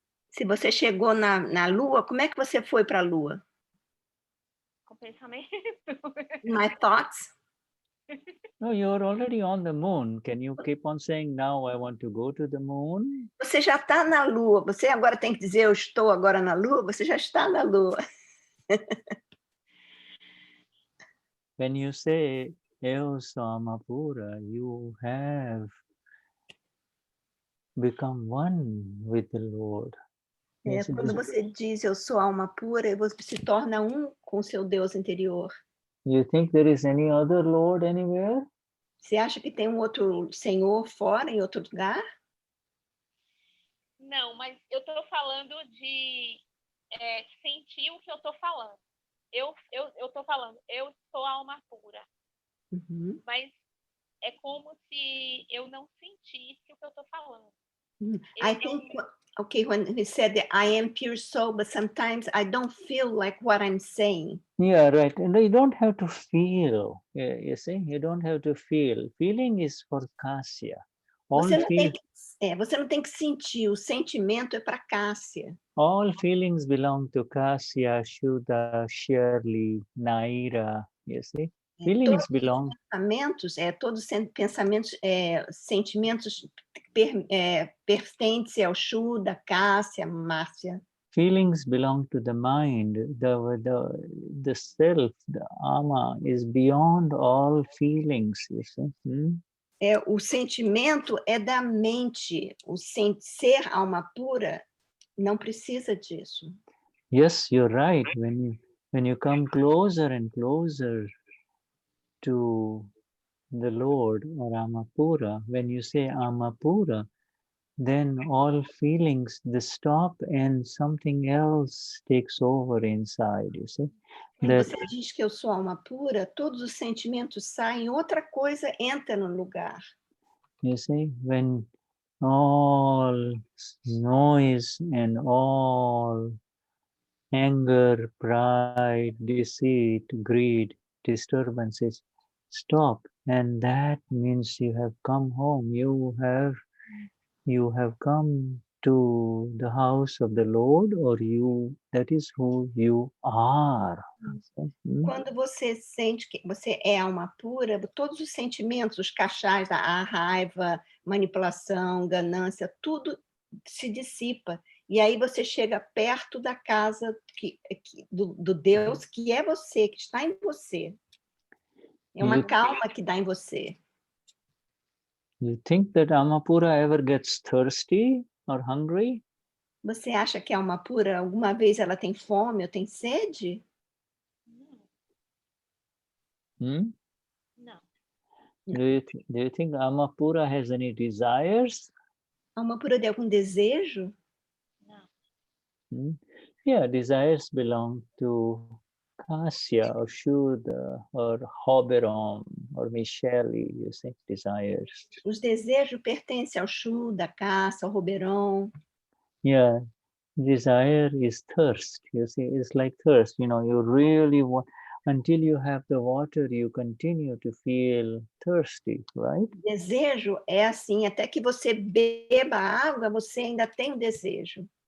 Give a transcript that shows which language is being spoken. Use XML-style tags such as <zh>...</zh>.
<pt>Se você chegou na Lua, como é que você foi para a Lua? Com pensamento.</pt> <en>My thoughts. No, you're already on the moon. Can you keep on saying, now I want to go to the moon?</en> <pt>Você já está na Lua. Você agora tem que dizer, eu estou agora na Lua. Você já está na Lua.</pt> <en>When you say,</en> <pt>Eu Samapura,</pt> <en>you have become one with the Lord.</en> <pt>Quando você diz, eu sou alma pura, você se torna um com seu Deus interior.</pt> <en>You think there is any other Lord anywhere?</en> <pt>Você acha que tem um outro Senhor fora, em outro lugar? Não, mas eu estou falando de sentir o que eu estou falando. Eu estou falando, eu sou alma pura. Mas é como se eu não sentisse o que eu estou falando.</pt> <en>I think, okay, when he said that I am pure soul, but sometimes I don't feel like what I'm saying. Yeah, right. And you don't have to feel. You see, you don't have to feel. Feeling is for Kasya. All,</en> <pt>você não tem que sentir, o sentimento é para Cássia.</pt> <en>all feelings belong to Kasya, Shuddha, Shirley, Naira. You see? Feelings belong.</en> <pt>Todos pensamentos, sentimentos pertencem ao Shuddha, Cássia, Márcia.</pt> <en>Feelings belong to the mind. The self, the ama, is beyond all feelings. You see?</en> <pt>O sentimento é da mente. Ser alma pura não precisa disso.</pt> <en>Yes, you're right. When you come closer and closer to the Lord or Amapura, when you say Amapura, then all feelings, they stop and something else takes over inside, you see.</en> <pt>Quando você diz que eu sou alma pura, todos os sentimentos saem, outra coisa entra no lugar.</pt> <en>You see, when all noise and all anger, pride, deceit, greed, disturbances stop, and that means you have come home. You have come to the house of the Lord, or that is who you are.</en> <pt>Quando você sente que você é alma pura, todos os sentimentos, os cachais, a raiva, manipulação, ganância, tudo se dissipa. E aí você chega perto da casa do Deus que é você, que está em você. É uma calma que dá em você.</pt> <en>You think that Amapura ever gets thirsty or hungry?</en> <pt>Você acha que a alma pura, alguma vez ela tem fome ou tem sede?</pt> <en>No. No. Do you think Amapura has any desires?</en> <pt>A alma pura tem algum desejo?</pt> <en>No. Yeah, desires belong to Kasya or Shuddha or Hoberon or Michelle, you see, desires.</en> <pt>Os desejos pertencem ao Shuddha, Cássia, ao Roberon.</pt> <en>Yeah, desire is thirst, you see, it's like thirst, you really want, until you have the water, you continue to feel thirsty, right?</en> <pt>Desejo é assim, até que você beba água, você ainda tem o desejo.</pt>